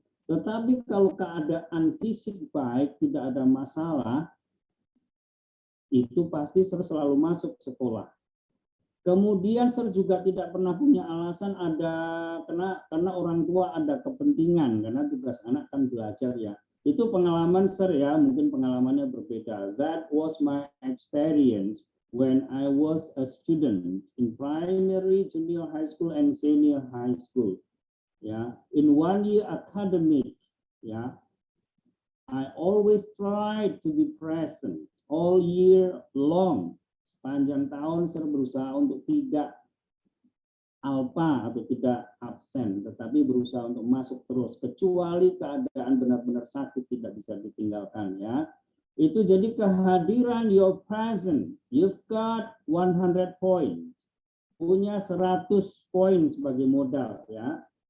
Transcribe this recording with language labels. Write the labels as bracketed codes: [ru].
[id] Tetapi kalau keadaan fisik baik, tidak ada masalah, itu pasti selalu masuk sekolah. Kemudian juga tidak pernah punya alasan karena orang tua ada kepentingan, karena tugas anak kan belajar ya. Itu pengalaman ya, mungkin pengalamannya berbeda. [en] That was my experience when I was a student in primary, junior high school, and senior high school. Ya, in 1 year academic, ya, I always try to be present all year long. [id] Sepanjang tahun saya berusaha untuk tidak alpa atau tidak absen, tetapi berusaha untuk masuk terus, kecuali keadaan benar-benar sakit tidak bisa ditinggalkan ya. Itu jadi kehadiran, [en] your present, you've got 100 points, [id] punya 100 poin sebagai modal ya.